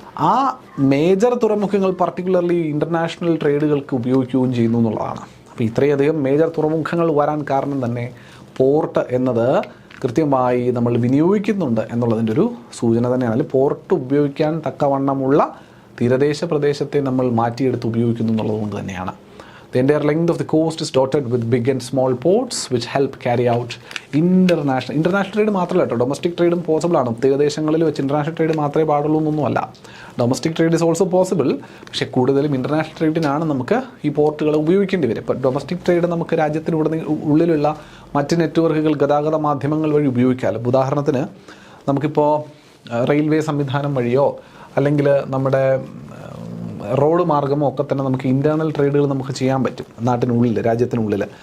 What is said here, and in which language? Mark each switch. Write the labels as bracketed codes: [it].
[ml] ആ മേജർ തുറമുഖങ്ങൾ particularly international ട്രേഡുകൾക്ക് ഉപയോഗിക്കുകയും ചെയ്യുന്നു എന്നുള്ളതാണ്. അപ്പോൾ ഇത്രയധികം മേജർ തുറമുഖങ്ങൾ വരാൻ കാരണം തന്നെ പോർട്ട് എന്നത് കൃത്യമായി നമ്മൾ വിനിയോഗിക്കുന്നുണ്ട് എന്നുള്ളതിൻ്റെ ഒരു സൂചന തന്നെയാണ്. അല്ലെങ്കിൽ പോർട്ട് ഉപയോഗിക്കാൻ തക്കവണ്ണമുള്ള തീരദേശ പ്രദേശത്തെ നമ്മൾ മാറ്റിയെടുത്ത് ഉപയോഗിക്കുന്നു എന്നുള്ളത് കൊണ്ട് തന്നെയാണ്. [en] The entire length of the coast is dotted with big and small ports which help carry out international trade [ml] മാത്രമല്ല കേട്ടോ, ഡൊമസ്റ്റിക് ട്രേഡും പോസിബിൾ ആണ്. തീരദേശങ്ങളിൽ വെച്ച് ഇൻ്റർനാഷണൽ ട്രേഡ് മാത്രമേ പാടുള്ളൂ എന്നൊന്നുമല്ല. [en] Domestic trade is also possible. [ml] പക്ഷേ കൂടുതലും ഇൻ്റർനാഷണൽ ട്രേഡിനാണ് നമുക്ക് ഈ പോർട്ടുകൾ ഉപയോഗിക്കേണ്ടി വരും. ഇപ്പോൾ ഡൊമസ്റ്റിക് ട്രേഡ് നമുക്ക് രാജ്യത്തിനുള്ളിൽ ഉള്ളിലുള്ള മറ്റ് നെറ്റ്വർക്കുകൾ, ഗതാഗത മാധ്യമങ്ങൾ വഴി ഉപയോഗിക്കാമല്ലോ. ഉദാഹരണത്തിന് നമുക്കിപ്പോൾ റെയിൽവേ സംവിധാനം വഴിയോ അല്ലെങ്കിൽ നമ്മുടെ റോഡ് മാർഗ്ഗമോ ഒക്കെ തന്നെ നമുക്ക് ഇൻറ്റേർണൽ ട്രേഡുകൾ നമുക്ക് ചെയ്യാൻ പറ്റും നാട്ടിനുള്ളിൽ, രാജ്യത്തിനുള്ളിൽ.